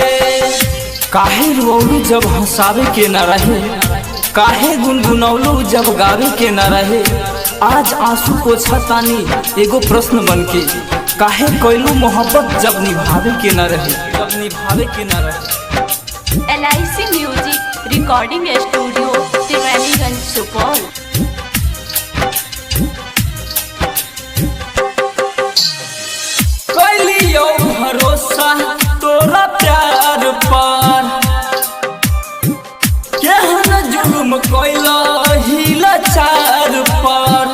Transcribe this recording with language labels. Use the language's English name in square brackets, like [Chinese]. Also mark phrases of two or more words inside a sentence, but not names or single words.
[Bhojpuri] काहे रोलू जब हंसावे के न रहे, काहे गुनगुनौलू जब गावे के न रहे। आज आंसू को छतानी एगो प्रश्न बनके, काहे कोइलू मोहब्बत जब निभावे के न रहे, जब निभावे के न रहे। LIC म्यूजिक रिकॉर्डिंग स्टूडियो त्रिवेणीगंज सुपौल। [Maithili] कैलियो भरोसा तोरा प्यार पर, केहन जुल्म कैला हिला चार पर।